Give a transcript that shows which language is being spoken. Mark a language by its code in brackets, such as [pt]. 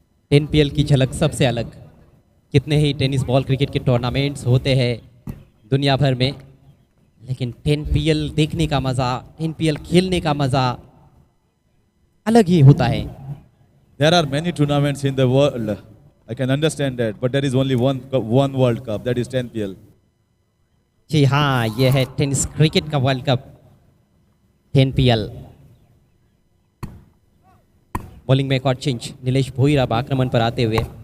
[hi] NPL की झलक सबसे अलग। कितने ही टेनिस बॉल क्रिकेट के टूर्नामेंट्स होते हैं दुनिया भर में, लेकिन 10PL देखने का मज़ा, 10PL खेलने का मज़ा अलग ही होता है। [en] There are many tournaments in the world. I can understand that, but there is only one World Cup, that is 10PL. [hi] जी हाँ, यह है टेनिस क्रिकेट का वर्ल्ड कप 10PL। बॉलिंग में एक और चेंज। नीलेश भोईर अब आक्रमण पर आते हुए।